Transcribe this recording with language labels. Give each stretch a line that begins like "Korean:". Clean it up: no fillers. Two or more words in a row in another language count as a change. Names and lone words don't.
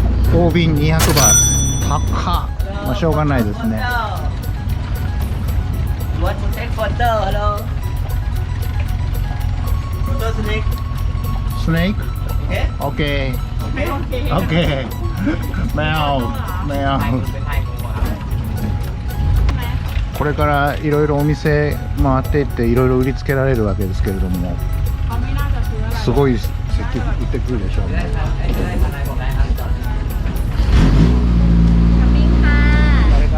Japanese: 大瓶200バーツ。高っ。まあしょうがないですね。
English: What to take photo? Hello. Photo snake.
Japanese: スネーク
English: Okay. OK OK
Thai: ไม่เอา
Japanese: これからいろいろお店回っていっていろいろ売りつけられるわけですけれども、
Thai: เขาไม่น่าจะซื้ออะไร
Japanese: すごい積極売ってくるでしょうね。
Thai: ช้อปปิ้งค่ะ
Japanese: 誰が